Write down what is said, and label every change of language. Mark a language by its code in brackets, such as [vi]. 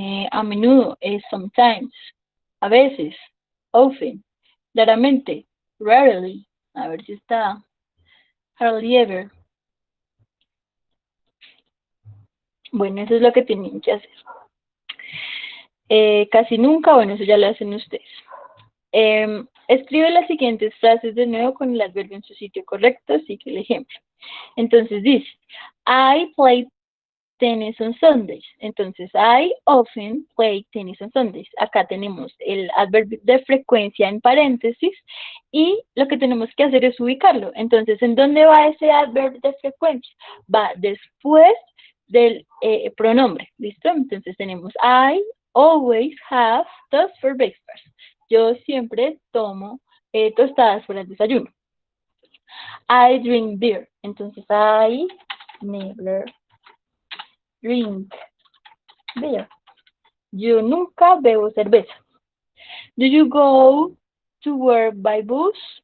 [es] A menudo es [en] sometimes. [es] A veces. [en] Often. [es] Claramente. [en] Rarely. [es] A ver si está. [en] Hardly ever. [es] Bueno, eso es lo que tienen que hacer. Casi nunca, bueno, eso ya lo hacen ustedes. Escribe las siguientes frases de nuevo con el adverbio en su sitio correcto, sigue el ejemplo. Entonces dice, [en] I play tennis on Sundays. [es] Entonces, [en] I often play tennis on Sundays. [es] Acá tenemos el adverbio de frecuencia en paréntesis y lo que tenemos que hacer es ubicarlo. Entonces, ¿en dónde va ese adverbio de frecuencia? Va después del pronombre, ¿listo? Entonces tenemos [en] I always have toast for breakfast. [es] Yo siempre tomo tostadas para el desayuno. [en] I drink beer. Entonces, I never drink beer. [es] Yo nunca bebo cerveza. [en] Do you go to work by bus?